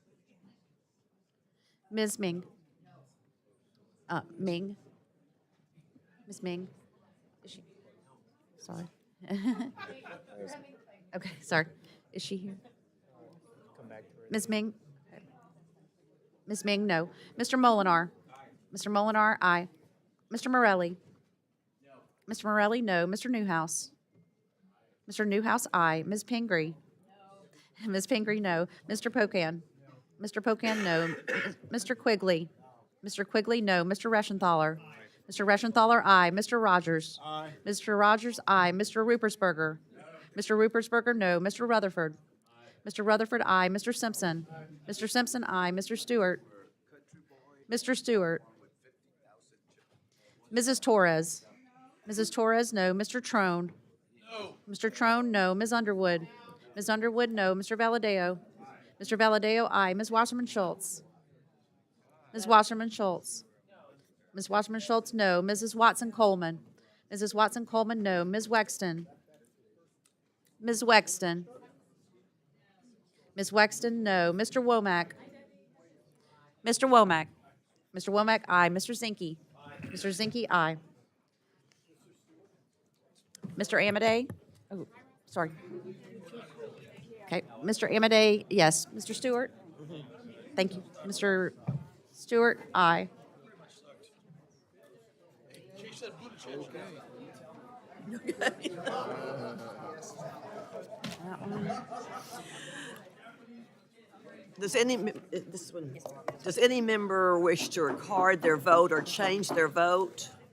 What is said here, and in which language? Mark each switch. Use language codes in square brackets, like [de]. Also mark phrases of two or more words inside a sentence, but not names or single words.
[en] Ms. Ming? Ming? Ms. Ming? Is she? Sorry. Okay, sorry. Is she here? Ms. Ming? Ms. Ming, no. Mr. Molinar? Mr. Molinar, aye. Mr. Morelli? Mr. Morelli, no. Mr. Newhouse? Mr. Newhouse, aye. Ms. Pingree? Ms. Pingree, no. Mr. Pocan? Mr. Pocan, no. Mr. Quigley? Mr. Quigley, no. Mr. Reschenthaler? Mr. Reschenthaler, aye. Mr. Rogers? Mr. Rogers, aye. Mr. Rupersberger? Mr. Rupersberger, no. Mr. Rutherford? Mr. Rutherford, aye. Mr. Simpson? Mr. Simpson, aye. Mr. Stewart? Mr. Stewart? Mrs. Torres? Mrs. Torres, no. Mr. Trone? Mr. Trone, no. Ms. Underwood? Ms. Underwood, no. Mr. Valadeo? Mr. Valadeo, aye. Ms. Wasserman Schultz? Ms. Wasserman Schultz? Ms. Wasserman Schultz, no. Mrs. Watson Coleman? Mrs. Watson Coleman, no. Ms. Wexton? Ms. Wexton? Ms. Wexton, no. Mr. Womack? Mr. Womack? Mr. Womack, aye. Mr. Zinke? Mr. Zinke, aye. Mr. Amadei? Oh, sorry. Okay, Mr. Amadei, yes. Mr. Stewart? Thank you. Mr. Stewart, aye. That one. Does any member wish to record their vote or change their vote?